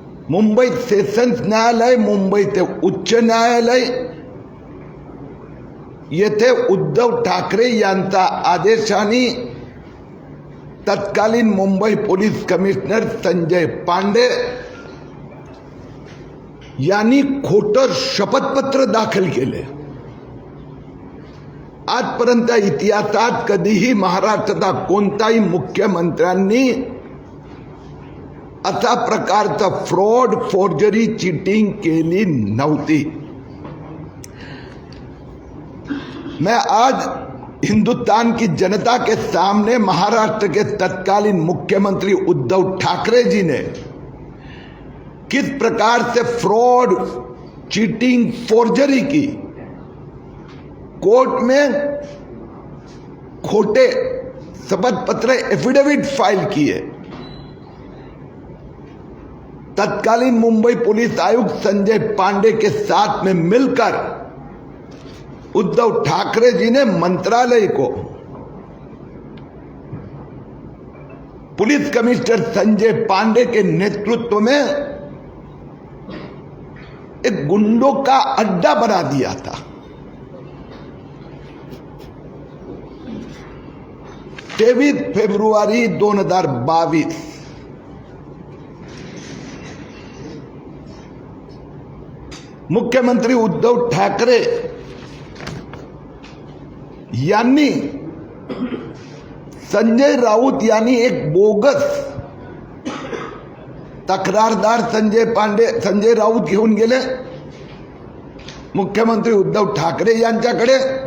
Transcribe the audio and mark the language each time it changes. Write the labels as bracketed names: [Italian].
[Marathi] Mumbai sessions न्यायालय, मुंबई ते उच्च न्यायालय येथे उद्धव ठाकरे यांचा आदेशाने तत्कालीन मुंबई पोलीस कमिशनर संजय पांडे यांनी खोटं शपथपत्र दाखल केले। आजपर्यंत इतिहासात कधीही महाराष्ट्राचा कोणताही मुख्यमंत्र्यांनी अशा प्रकारचं फ्रॉड, फोर्जरी, चीटिंग केली नव्हती। [Hindi] मैं आज हिंदुस्तान की जनता के सामने महाराष्ट्र के तत्कालीन मुख्यमंत्री उद्धव ठाकरे जी ने किस प्रकार से फ्रॉड, चीटिंग, फोर्जरी की, कोर्ट में खोटे शपथ पत्र, एफिडेविट फाइल किए। तत्कालीन मुंबई पुलिस आयुक्त संजय पांडे के साथ में मिलकर उद्धव ठाकरे जी ने मंत्रालय को, पुलिस कमिश्नर संजय पांडे के नेतृत्व में एक गुंडों का अड्डा बना दिया था। [Marathi] 23 फेब्रुवारी 2022 मुख्यमंत्री उद्धव ठाकरे यांनी संजय राऊत यांनी एक बोगस तक्रारदार संजय राऊत घेऊन गेले मुख्यमंत्री उद्धव ठाकरे यांच्याकडे।